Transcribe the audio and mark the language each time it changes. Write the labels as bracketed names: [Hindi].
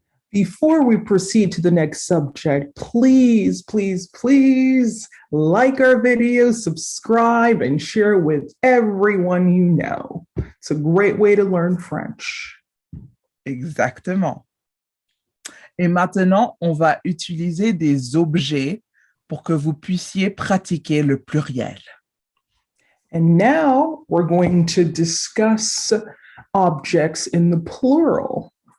[English] Before we proceed to the next subject, please, please, please like our video, subscribe, and share with everyone you know. It's a great way to learn French. [French] Exactement. Et maintenant, on va utiliser des objets pour que vous puissiez pratiquer le pluriel. [English] And now we're going to discuss objects in the plural.